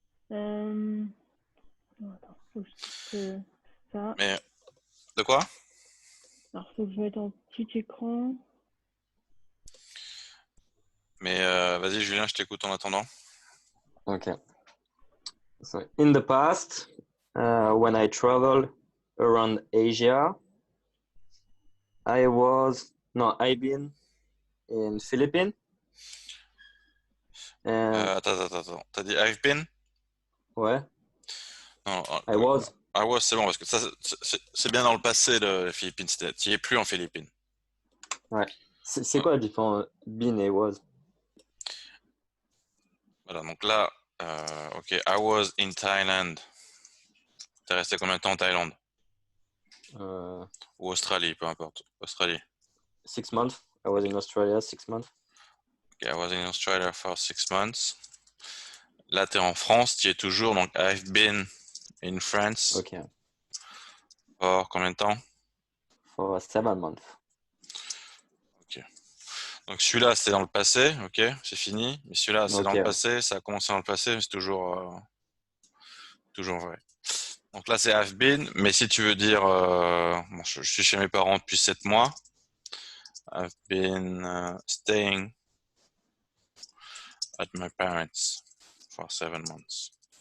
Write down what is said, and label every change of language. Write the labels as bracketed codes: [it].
[fr] Non, attends, faut que je quitte ça. Mais de quoi? Alors, faut que je mette en petit écran. Mais vas-y, Julien, je t'écoute en attendant. [en] Okay. So in the past, when I traveled around Asia, I've been in Philippines. And [fr] Attends. T'as dit [en] I've been? [fr] ouais, Non, [en] I was. I was, [fr] c'est bon, parce que ça, c'est bien dans le passé, les Philippines. Tu n'y es plus en Philippines. Ouais. C'est quoi la différence been et was? Voilà, donc là, ok, [en] I was in Thailand. [fr] T'es resté combien de temps en Thaïlande? Ou Australie, peu importe. Australie. [en] 6 months. I was in Australia 6 months. Okay, I was in Australia for 6 months. [fr] Là, t'es en France, tu es toujours, donc [en] I've been in France. Okay. [fr] For combien de temps? [en] For 7 months. Ok. [fr] Donc celui-là, c'est dans le passé, ok, c'est fini. Mais celui-là, c'est dans le passé, ça a commencé dans le passé, mais c'est toujours vrai. Donc là, c'est [en] I've been, [fr] mais si tu veux dire, bon, je suis chez mes parents depuis 7 mois. [en] I've been staying at my parents for 7 months.